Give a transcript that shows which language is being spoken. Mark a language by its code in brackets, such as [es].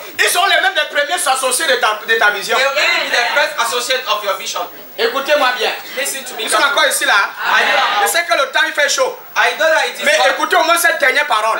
[fr] Ils seront les mêmes des premiers associés de ta vision. [en] They will be the first associate of your vision. [fr] Écoutez-moi bien. [en] Listen to me. [fr] Nous sommes encore ici là. Je sais que le temps il fait chaud. [en] I know that it is [fr] Mais [en] hot. [fr] écoutez au moins cette dernière parole.